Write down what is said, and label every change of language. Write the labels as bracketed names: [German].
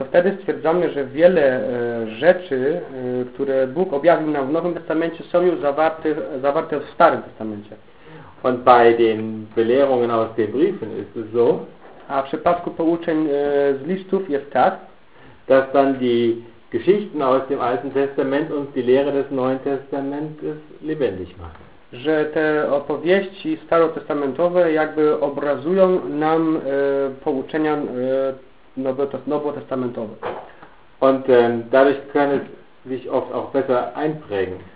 [Polish] To wtedy stwierdzamy, że wiele rzeczy, które Bóg objawił nam w Nowym Testamencie, są już zawarte w Starym Testamencie. [German] Und bei den Belehrungen aus den Briefen ist es so, [Polish] a w przypadku pouczeń z listów jest tak, [German] dass dann die Geschichten aus dem Alten Testament uns die Lehre des Neuen Testamentes lebendig machen. [Polish] Że te opowieści starotestamentowe jakby obrazują nam pouczenia nowotestamentowe. [German] Und dadurch kann es sich oft auch besser einprägen.